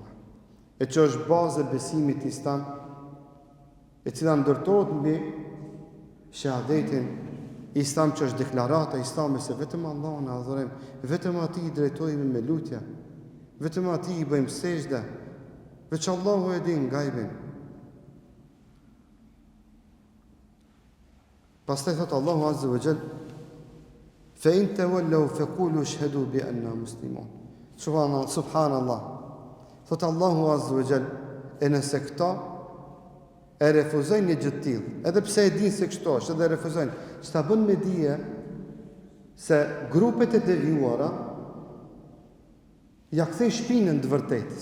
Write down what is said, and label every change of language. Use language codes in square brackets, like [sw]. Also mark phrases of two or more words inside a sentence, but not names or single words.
[sq] E që është bazë e besimit islam, e cila ndërtohet mbi shahadetin islam, që është deklarata islame se vetëm Allahun e adhurojmë, vetëm atij i drejtohemi me lutje, vetëm atij i bëjmë sejdë, veç Allahu e din gajbin. Pastaj thot Allahu [ar] عز وجل: "فإن تولوا فقولوا اشهدوا بأنا مسلمون." [sq] Subhanallah. Thot Allahu [ar] عز وجل, [sq] e nëse këta e refuzojnë një gjë të tillë, edhe pse e dinë se kështu është, edhe refuzojnë, s'ta bën me dije se grupet e devijuara ja kthejnë shpinën të vërtetës.